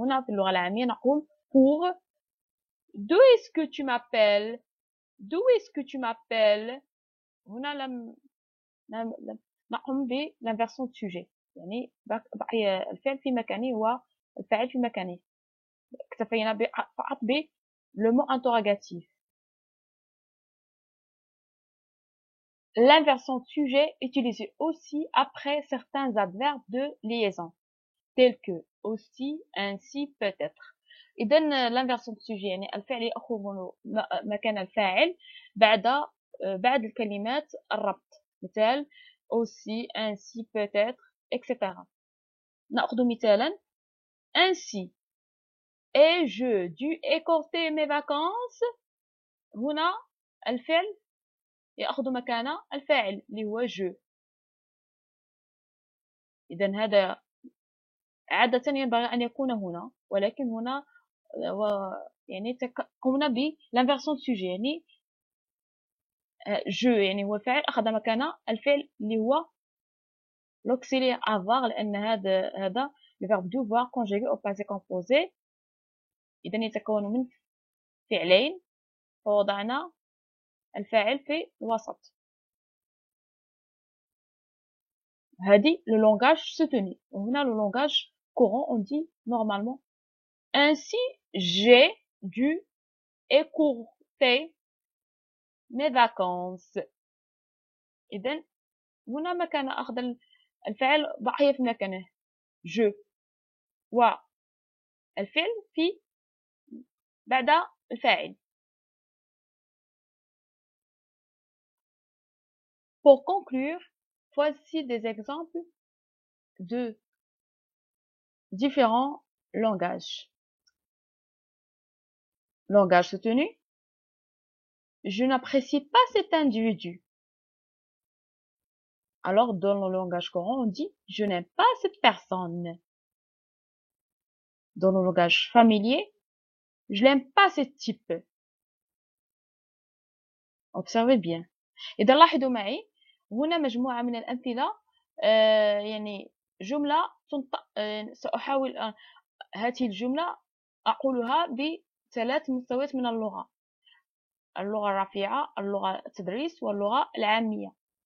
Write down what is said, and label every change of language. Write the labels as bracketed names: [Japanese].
[Arabic] هنا في اللغة العامية نقول pour [French] d'où est-ce que tu m'appelles؟ [Arabic] d'où est-ce que tu m'appelles؟ هنا لم نقوم بالinversion de sujet، يعني بقي الفعل في مكانه والفاعل في مكانه. اكتفينا فقط le mot interrogatif. [French] L'inversion de sujet est utilisée aussi après certains adverbes de liaison tels que aussi, ainsi, peut-être. [Arabic] إذن l'inversion de sujet يعني الفعل يأخذ مكان الفاعل بعد الكلمات الربط، مثال [French] aussi, ainsi, peut-être, etc. [Arabic] نأخذ مثالا [French] ainsi ai-je dû écourter mes vacances؟ [Arabic] هنا الفعل يأخذ مكان الفاعل اللي هو je. إذن هذا عادة ينبغي أن يكون هنا، ولكن هنا يعني قمنا بالinversion de sujet، يعني je يعني هو الفاعل أخذ مكان الفعل اللي هو l'auxiliaire avoir، لأن هذا [French] le verbe devoir conjugué au passé composé، [Arabic] إذن يتكون من فعلين فوضعنا الفاعل في الوسط. هذه [French] le langage soutenu. [Arabic] وهنا [French] le langage courant on dit normalement ainsi j'ai dû écourter mes vacances. [Arabic] إذن هنا مكان أخذ الفعل بقي في مكانه je، والفعل في بعد الفاعل. [French] Pour conclure, voici des exemples de différents langages. Langage soutenu. Je n'apprécie pas cet individu. Alors, dans le langage courant, on dit je n'aime pas cette personne. Dans le langage familier, je n'aime pas ce type. Observez bien. [Arabic] إذا لاحظوا معي هنا مجموعة من الأمثلة، يعني جملة سأحاول هذه الجملة أقولها بثلاث مستويات من اللغة الرفيعة، اللغة التدريس، واللغة العامية.